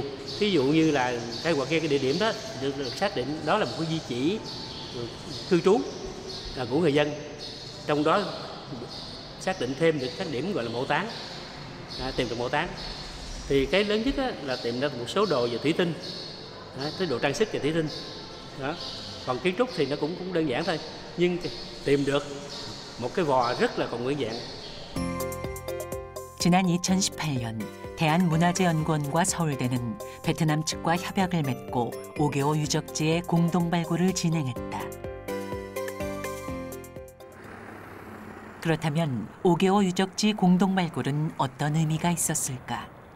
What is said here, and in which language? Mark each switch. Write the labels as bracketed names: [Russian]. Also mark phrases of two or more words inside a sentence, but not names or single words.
[Vietnamese] Ví dụ như là khai quật cái địa điểm đó được xác định đó là một cái di chỉ cư trú của người dân, trong đó xác định thêm được các điểm gọi là mộ táng. Tìm được mộ táng thì cái lớn nhất là tìm ra một số đồ về thủy tinh, cái đồ trang sức về thủy tinh đó. Còn kiến trúc thì nó cũng đơn giản thôi, nhưng tìm được một cái vò rất là còn nguyên dạng. [Korean] 지난 2018년 대한문화재연구원과 서울대는 베트남 측과 협약을 맺고 오게오 유적지의 공동 발굴을 진행했다. 그렇다면 오게오 유적지 공동 발굴은 어떤 의미가 있었을까?